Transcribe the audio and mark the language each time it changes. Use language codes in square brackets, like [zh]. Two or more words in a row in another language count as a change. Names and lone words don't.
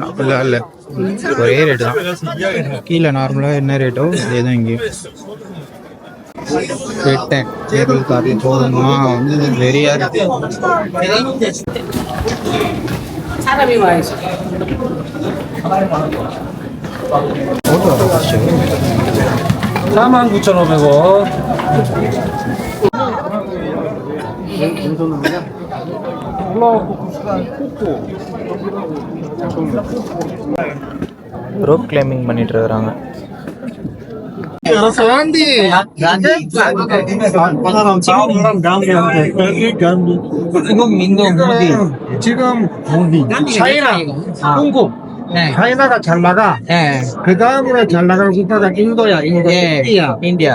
[ta] அப்படிலாம் இல்லை, ஒரே ரேட்டு தான். கீழே நார்மலாக என்ன ரேட்டோ அதே தான் இங்கேயும். கேட்டேன் [en] cable car [ta] போகணுமா, வெறியா இருக்கு. [ko] 사람이 와야지. [ta] ஃபோட்டோ வர ஃபஸ்ட்டு. [ko] 49,500원. [en] rope climbing [ta] பண்ணிட்டு இருக்கிறாங்க. [ko] 지금 차이나, 한국, 차이나가 잘 나가. 그 다음으로 잘 나가는 국가가 인도야, 인디야.